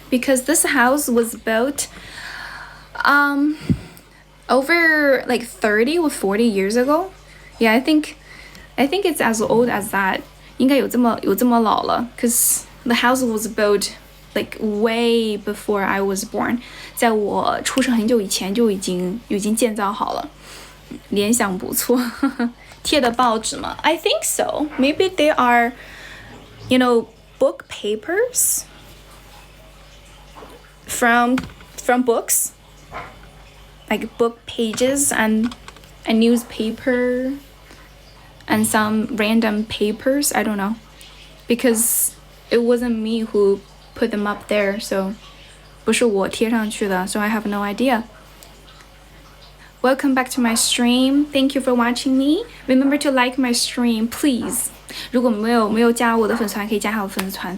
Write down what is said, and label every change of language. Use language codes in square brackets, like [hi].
[en] Because this house was built over like 30 or 40 years ago. Yeah, I think it's as old as that. [zh] 应该有这么老了 [en] because the house was built like way before I was born. [zh] 在我出生很久以前就已经建造好了。联想不错。贴的报纸吗？ [en] I think so. Maybe they are, book papers from books, like book pages and a newspaper and some random papers. I don't know, because it wasn't me who put them up there, so [zh] 不是我贴上去的 [en] so I have no idea. Welcome back to my stream. Thank you for watching me. Remember to like my stream, please. [zh] 如果没有加我的粉丝团，可以加下我粉丝团。